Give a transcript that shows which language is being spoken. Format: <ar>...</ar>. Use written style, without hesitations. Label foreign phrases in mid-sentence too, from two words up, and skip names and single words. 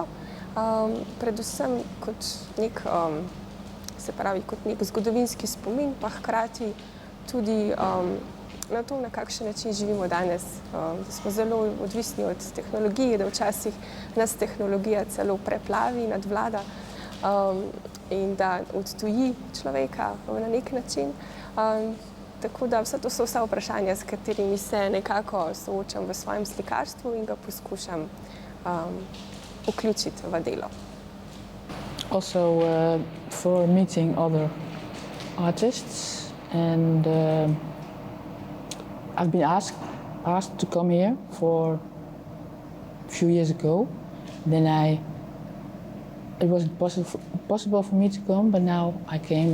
<sl>Predvsem kot nek, se pravi, kot nek zgodovinski spomin, pa hkrati tudi na to, na kakšen način živimo danes, da smo zelo odvisni od tehnologije, da včasih nas tehnologija celo preplavi, nadvlada in da odtuji človeka na nek način. Tako da to so vsa vprašanja, s katerimi se nekako soočam v svojem slikarstvu in ga poskušam vključiti v delo.</sl> <en>Also for meeting other artists, and I've been asked to come here for a few years ago. Then I it wasn't possible for me to come, but now I came.</en>